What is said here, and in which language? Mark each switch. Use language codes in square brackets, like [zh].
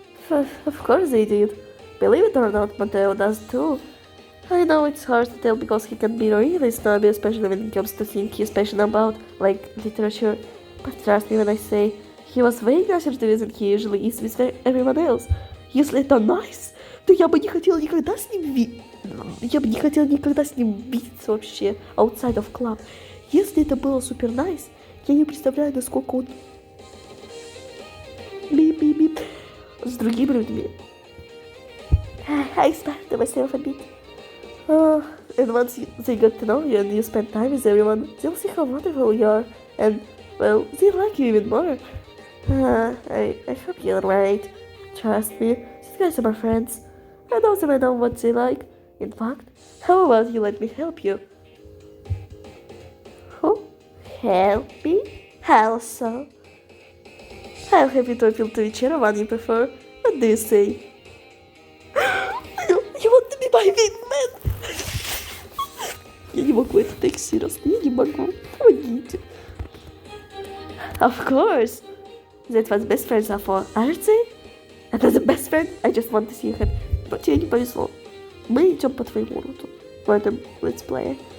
[en] Of course they did. Believe it or not, Mateo does too. I know it's hard to tell because he can be really snobby, especially when it comes to things he's passionate about, like literature. But trust me when I say, he was way nicer to me than he usually is with everyone else. [ru] Если это nice, то я бы не хотела никогда с ним видеться вообще [en] outside of club. [ru] Если это было супер nice, я не представляю, насколько он бип-бип-бип с другими людьми. [en] I smiled to myself a bit. And once they got to know you and you spend time with everyone, they'll see how wonderful you are. And, well, they'll like you even more. I hope you're right. Trust me, these guys are my friends. I know them, I know what they like. In fact, how about you let me help you? Who? Help me? How so? I'll have you to appeal to whichever one you prefer. What do you say? You want to be my wingman? [ru] Я не могу это [en] take seriously, [ru] я не могу. Помогите. [en] Of course. That's what best friends are for, aren't they? And as a best friend, I just want to see you happy. [ru] Но тебе не повезло. Мы идем по твоему руту в этом летсплее.